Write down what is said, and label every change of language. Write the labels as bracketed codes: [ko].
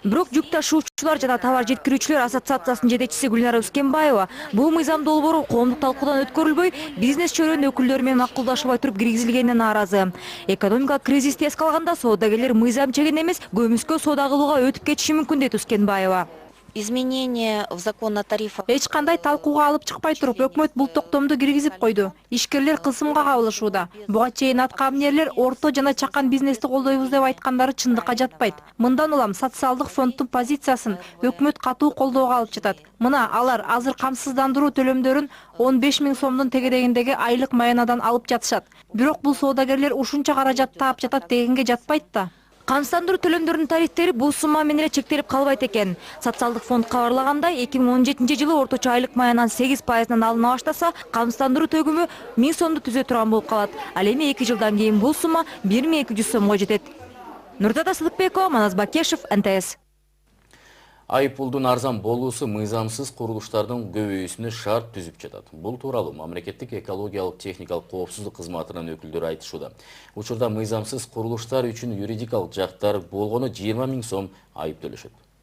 [ky] Бирок жүк ташуучулар жана товар жеткирүүчүлөр ассоциациясынын жетекчиси Гүлнара Үскенбаева бул мыйзам долбоору коомдук талкуудан өткөрүлбөй, бизнес чөйрөнүн өкүлдөрү менен макулдашылбай туруп киргизилгенине нааразы. Экономикалык кризисти эске алганда соодагерлер мыйзам чегин эмес, көмүскө соода кылууга өтүп кетиши мүмкүн дейт Үскенбаева. [ru] Изменения в закон о тарифах. [ky] Эч кандай талкууга алып чыкпай туруп, өкмөт бул токтомду киргизип койду. Ишкерлер кысымга кабылышууда. Буга чейин аткаминерлер орто жана чакан бизнести колдойбуз деп айткандары чындыкка жатпайт. Мындан улам социалдык фонддун позициясын өкмөт катуу колдоого алып жатат. Мына алар азыр камсыздандыруу төлөмдөрүн 15 000 сомдун тегерегиндеги айлык маянадан алып жатышат. Бирок бул соодагерлер ушунча каражат таап жатат дегенге жатпайт да. Камсыздандыруу төлөмдөрүнүн тарифтери бул сумма менен эле чектелип калбайт экен. Социалдык фонд кабарлагандай, 2017 жылы орточо айлык маянан 8%-дан алына баштаса, камсыздандыруу төгүмү 1000 сомду түзө турган болуп калат. Ал эми 2 жылдан кийин бул сумма 1200 сомго жетет. Нурдата Сыдыкбекова, Манас Бакешев, НТС. Айыппулдун арзан болуусу мыйзамсыз курулуштардын көбөйүүсүнө шарт түзүп жатат. Бул тууралуу мамлекеттик экологиялык техникалык коопсуздук кызматынын өкүлдөрү айтышууда. Учурда мыйзамсыз курулуштар үчүн юридикалык жактар болгону 20 000 сом айып төлөшөт.